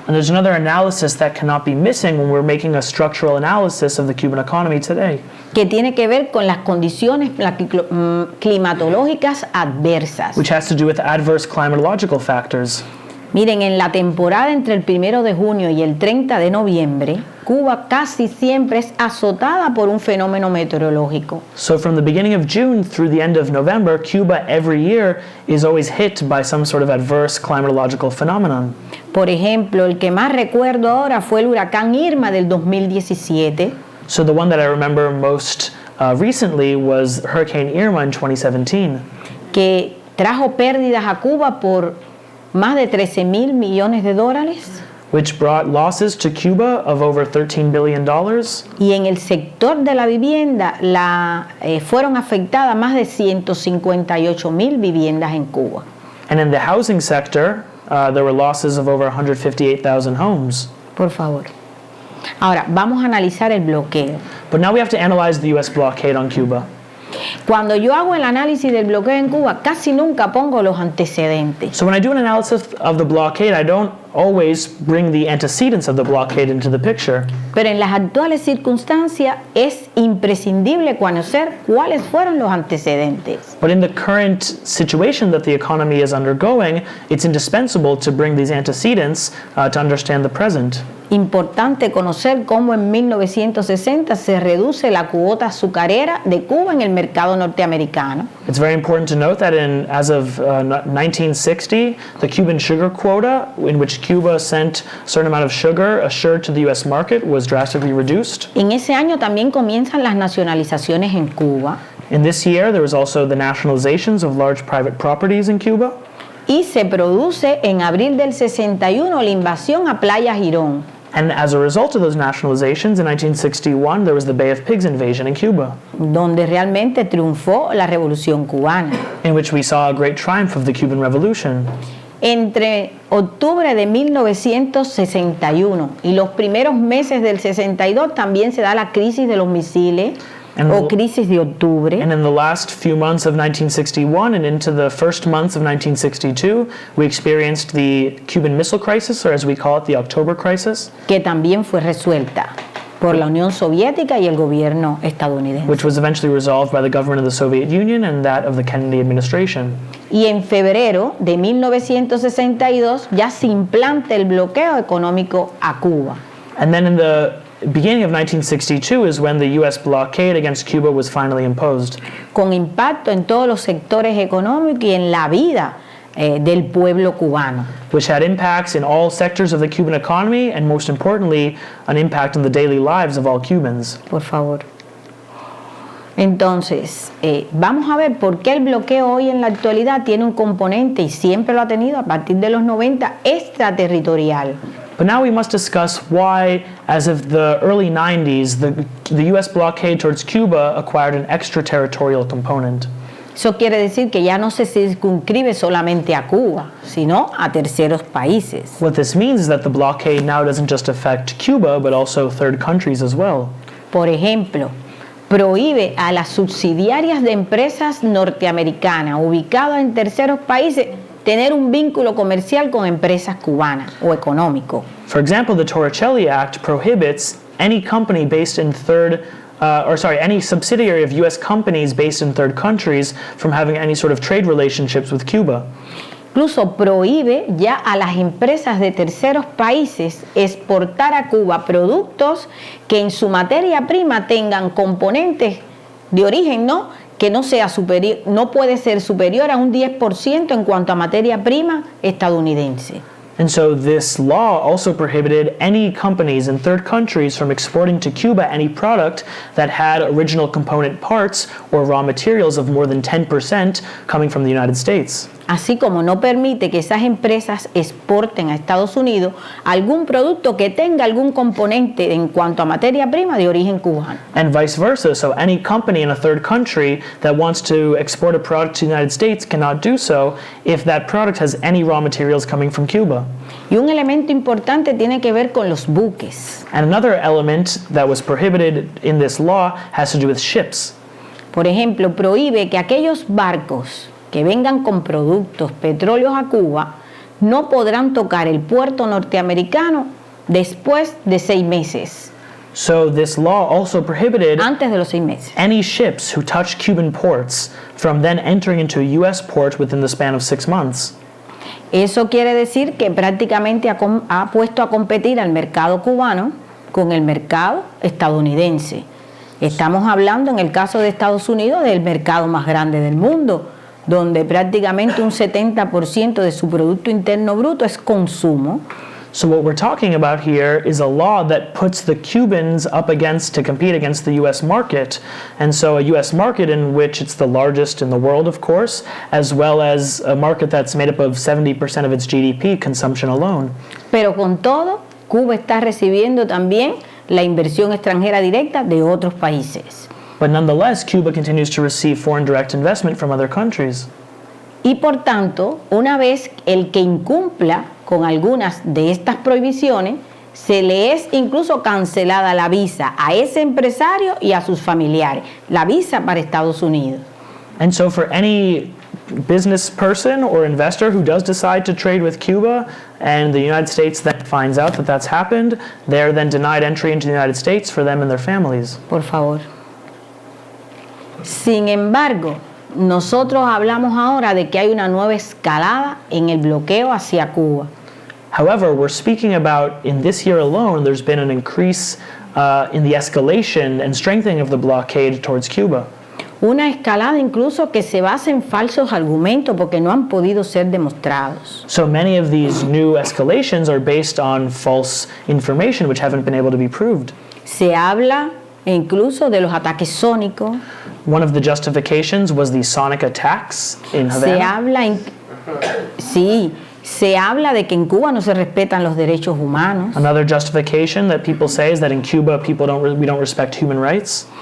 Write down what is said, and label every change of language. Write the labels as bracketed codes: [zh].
[en] And there's another analysis that cannot be missing when we're making a structural analysis of the Cuban economy today. [es] Que tiene que ver con las condiciones climatológicas adversas. [en] Which has to do with adverse climatological factors. [es] Miren, en la temporada entre el 1 de junio y el 30 de noviembre, Cuba casi siempre es azotada por un fenómeno meteorológico. [en] So from the beginning of June through the end of November, Cuba every year is always hit by some sort of adverse climatological phenomenon. [es] Por ejemplo, el que más recuerdo ahora fue el huracán Irma del 2017, [en] So the one that I remember most recently was Hurricane Irma in 2017, [es] que trajo pérdidas a Cuba por más de 13.000 millones de dólares. [en] which brought losses to Cuba of over $13 billion. [es] Y en el sector de la vivienda fueron afectadas más de 158.000 viviendas en Cuba. [en] And in the housing sector, there were losses of over 158,000 homes. [es] Por favor. Ahora, vamos a analizar el bloqueo. [en] But now we have to analyze the U.S. blockade on Cuba. [es] Cuando yo hago el análisis del bloqueo en Cuba, casi nunca pongo los antecedentes. [en] So when I do an analysis of the blockade, I don't always bring the antecedents of the blockade into the picture. [es] Pero en las actuales circunstancias es imprescindible conocer cuáles fueron los antecedentes. [en] But in the current situation that the economy is undergoing, it's indispensable to bring these antecedents to understand the present. [es] Importante conocer cómo en 1960 se reduce la cuota azucarera de Cuba en el mercado norteamericano. [en] It's very important to note that as of 1960, the Cuban sugar quota, in which Cuba sent a certain amount of sugar assured to the U.S. market, was drastically reduced. [es] En ese año también comienzan las nacionalizaciones en Cuba [en] In this year, there was also the nationalizations of large private properties in Cuba. [es] y se produce en abril del 61 la invasión a Playa Girón. [en] And as a result of those nationalizations, in 1961, there was the Bay of Pigs invasion in Cuba, [es] donde realmente triunfó la Revolución Cubana. [en] in which we saw a great triumph of the Cuban Revolution. [es] Entre octubre de 1961 y los primeros meses del 62 también se da la crisis de los misiles o crisis de octubre. [en] And in the last few months of 1961 and into the first months of 1962, we experienced the Cuban Missile Crisis, or as we call it, the October Crisis, [es] Que también fue resuelta por la Unión Soviética y el gobierno estadounidense. [en] which was eventually resolved by the government of the Soviet Union and that of the Kennedy administration. [es] Y en febrero de 1962 ya se implanta el bloqueo económico a Cuba. [en] And then in the beginning of 1962 is when the U.S. blockade against Cuba was finally imposed, [es] Con impacto en todos los sectores económicos y en la vida del pueblo cubano. [en] which had impacts in all sectors of the Cuban economy and, most importantly, an impact on the daily lives of all Cubans. [es] Por favor. Entonces, vamos a ver por qué el bloqueo hoy en la actualidad tiene un componente, y siempre lo ha tenido a partir de los 90, extraterritorial. [en] But now we must discuss why, as of the early 90s, the U.S. blockade towards Cuba acquired an extraterritorial component. [es] Eso quiere decir que ya no se circunscribe solamente a Cuba, sino a terceros países. [en] What this means is that the blockade now doesn't just affect Cuba, but also third countries as well. [es] Por ejemplo, prohíbe a las subsidiarias de empresas norteamericanas ubicadas en terceros países tener un vínculo comercial con empresas cubanas o económico. [en] For example, the Torricelli Act prohibits any company based in any subsidiary of U.S. companies based in third countries from having any sort of trade relationships with Cuba. [es] Incluso prohíbe ya a las empresas de terceros países exportar a Cuba productos que en su materia prima tengan componentes de origen, que no sea superior, no puede ser superior a un 10% en cuanto a materia prima estadounidense. [en] And so this law also prohibited any companies in third countries from exporting to Cuba any product that had original component parts or raw materials of more than 10% coming from the United States. [es] Así como no permite que esas empresas exporten a Estados Unidos algún producto que tenga algún componente en cuanto a materia prima de origen cubano. [en] And vice versa, so any company in a third country that wants to export a product to the United States cannot do so if that product has any raw materials coming from Cuba. [es] Y un elemento importante tiene que ver con los buques. [en] And another element that was prohibited in this law has to do with ships. [es] Por ejemplo, prohíbe que aquellos barcos que vengan con productos petróleos a Cuba no podrán tocar el puerto norteamericano después de 6 meses. [en] So this law also prohibited [es] Antes de los 6 meses. [en] any ships who touch Cuban ports from then entering into a U.S. port within the span of 6 months. [es] Eso quiere decir que prácticamente ha puesto a competir al mercado cubano con el mercado estadounidense. Estamos hablando, en el caso de Estados Unidos, del mercado más grande del mundo, donde prácticamente un 70% de su Producto Interno Bruto es consumo. [en] So what we're talking about here is a law that puts the Cubans up against to compete against the US market. And so a US market in which it's the largest in the world, of course, as well as a market that's made up of 70% of its GDP consumption alone. [es] Pero con todo, Cuba está recibiendo también la inversión extranjera directa de otros países. [en] But nonetheless, Cuba continues to receive foreign direct investment from other countries. [es] Y por tanto, una vez el que incumpla con algunas de estas prohibiciones, se le es incluso cancelada la visa a ese empresario y a sus familiares, la visa para Estados Unidos. [en] And so for any business person or investor who does decide to trade with Cuba and the United States then finds out that that's happened, they're then denied entry into the United States for them and their families. [es] Por favor. Sin embargo, nosotros hablamos ahora de que hay una nueva escalada en el bloqueo hacia Cuba. [en] However, we're speaking about, in this year alone, there's been an increase in the escalation and strengthening of the blockade towards Cuba. [es] Una escalada incluso que se basa en falsos argumentos porque no han podido ser demostrados. [en] So many of these new escalations are based on false information which haven't been able to be proved. [es] Se habla incluso de los ataques sónicos. [en] One of the justifications was the sonic attacks in Havana. [es] Se habla de que en Cuba no se respetan los derechos humanos. [en] Another justification that people say is that in Cuba we don't respect human rights.